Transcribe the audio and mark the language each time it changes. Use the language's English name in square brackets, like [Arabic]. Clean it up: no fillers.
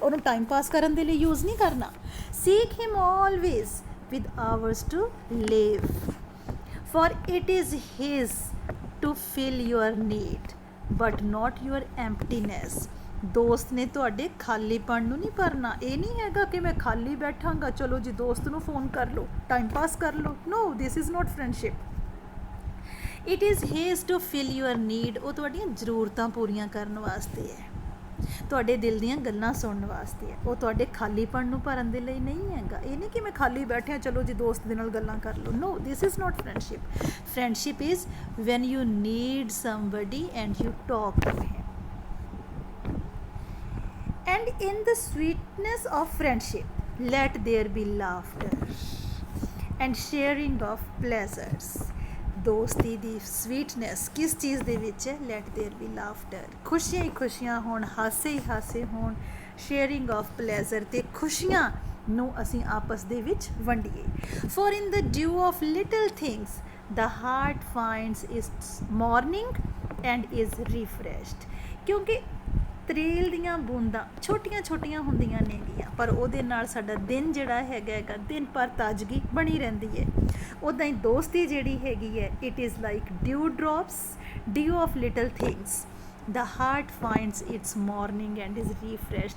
[Punjabi] ਉਹਨੂੰ time pass ਕਰਨ ਦੇ ਲਈ ਯੂਜ਼ ਨਹੀਂ ਕਰਨਾ। [English] seek him always with hours to live, for it is his to fill your need but not your emptiness। [Punjabi] ਦੋਸਤ ਨੇ ਤੁਹਾਡੇ ਖਾਲੀਪਣ ਨੂੰ ਨਹੀਂ ਭਰਨਾ। ਇਹ ਨਹੀਂ ਹੈਗਾ ਕਿ ਮੈਂ ਖਾਲੀ ਬੈਠਾਂਗਾ, ਚਲੋ ਜੀ ਦੋਸਤ ਨੂੰ ਫੋਨ ਕਰ ਲਓ, ਟਾਈਮ ਪਾਸ ਕਰ ਲਓ। [English] No, this is not friendship. It is his to fill your need, [Punjabi] ਉਹ ਤੁਹਾਡੀਆਂ ਜ਼ਰੂਰਤਾਂ ਪੂਰੀਆਂ ਕਰਨ ਵਾਸਤੇ ਹੈ, ਤੁਹਾਡੇ ਦਿਲ ਦੀਆਂ ਗੱਲਾਂ ਸੁਣਨ ਵਾਸਤੇ ਹੈ। ਉਹ ਤੁਹਾਡੇ ਖਾਲੀਪਣ ਨੂੰ ਭਰਨ ਦੇ ਲਈ ਨਹੀਂ ਹੈਗਾ। ਇਹ ਨਹੀਂ ਕਿ ਮੈਂ ਖਾਲੀ ਬੈਠਿਆ, ਚਲੋ ਜੀ ਦੋਸਤ ਦੇ ਨਾਲ ਗੱਲਾਂ ਕਰ ਲਓ। [English] No, this is not friendship. Friendship is when you need somebody and you talk to him. And in the sweetness of friendship, let there be laughter and sharing of pleasures। [Punjabi] ਦੋਸਤੀ ਦੀ ਸਵੀਟਨੈਸ ਕਿਸ ਚੀਜ਼ ਦੇ ਵਿੱਚ ਹੈ? [English] let there be laughter, [Punjabi] ਖੁਸ਼ੀਆਂ ਹੀ ਖੁਸ਼ੀਆਂ ਹੋਣ, ਹਾਸੇ ਹੀ ਹਾਸੇ ਹੋਣ। [English] sharing of pleasure, [Punjabi] ਤੇ ਖੁਸ਼ੀਆਂ ਨੂੰ ਅਸੀਂ ਆਪਸ ਦੇ ਵਿੱਚ ਵੰਡੀਏ। [English] For in the dew of little things the heart finds its morning and is refreshed। [Punjabi] ਕਿਉਂਕਿ ਤਰੇਲ ਦੀਆਂ ਬੂੰਦਾਂ ਛੋਟੀਆਂ ਛੋਟੀਆਂ ਹੁੰਦੀਆਂ ਨੇਗੀਆਂ, ਪਰ ਉਹਦੇ ਨਾਲ ਸਾਡਾ ਦਿਨ ਜਿਹੜਾ ਹੈਗਾ ਦਿਨ ਭਰ ਤਾਜ਼ਗੀ ਬਣੀ ਰਹਿੰਦੀ ਹੈ। ਉੱਦਾਂ ਹੀ ਦੋਸਤੀ ਜਿਹੜੀ ਹੈਗੀ ਹੈ, [English] It is like dew drops, dew of little things, the heart finds its morning and is refresh.